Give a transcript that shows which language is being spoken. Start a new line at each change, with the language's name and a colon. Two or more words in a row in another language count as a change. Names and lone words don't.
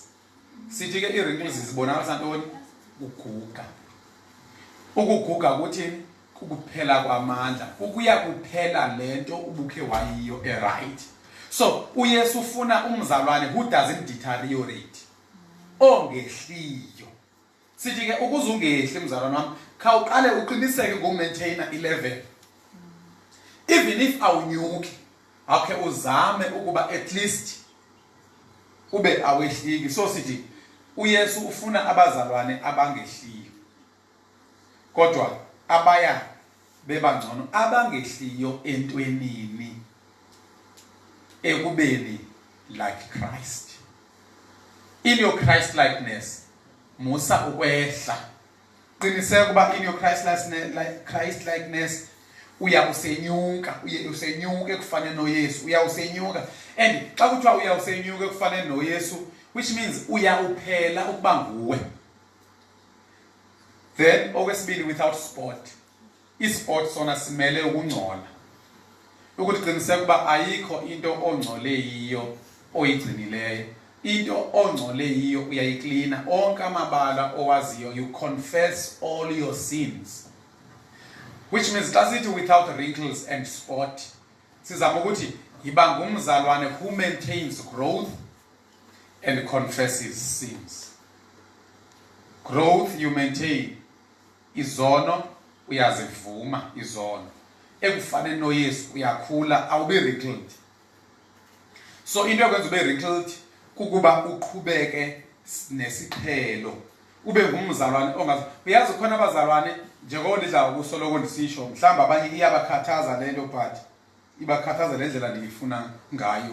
Xhosa: Sithi ke i-wrinkles zibonakalisa ntoni? Ukuguga. Ukuguga kuthini? Kukuphela kwamandla. Ukuya kuphela lento ubukhe wayiyo right. So uYesu ufuna umzalwane
English: who doesn't deteriorate,
Xhosa: ongehliyo. Sithi ke ukuze ungehli mzalwane wami khawuqale uqiniseke ngokumaintaina i-level.
English: Even if
Xhosa: awunyuki akhe uzame ukuba
English: at least
Xhosa: ube awehliki. So sithi uYesu ufuna abazalwane abangehliyo kodwa abaya bebangcono abangehliyo entwenini ekubeni
English: like Christ. In your Christ likeness
Xhosa: musa ukwehla. Qiniseka kuba
English: in your Christ likeness
Xhosa: uya usenyuka, usenyuka ekufane noYesu, uya usenyuka. And xa kuthiwa uya usenyuka ekufane noYesu,
English: which means
Xhosa: uya uphela ukuba nguwe.
English: Then okwesibili, without spot.
Xhosa: Isport sona simele ukungcola. Ukuthi qiniseka kuba ayikho into ongcole yiyo oyigcinileyo. Into ongcole yiyo uyayiklina. Onke amabala owaziyo,
English: you confess all your sins. Which means
Xhosa: xa sithi
English: without wrinkles and spot,
Xhosa: sizama ukuthi yiba ngumzalwane
English: who maintains growth and confesses sins. Growth you maintain.
Xhosa: Izono uyazivuma izono. Ekufane noYesu uyakhula awube wrinkled. So into yokwenza ube wrinkled kukuba uqhubeke nesiqhelo. Ube ngumzalwane ongazi. Uyazi khona abazalwane njengoba ndidla ukusoloko ndisisho mhlamba abanye iyabakhathaza lento but ibakhathaza lendlela ndiyifuna ngayo.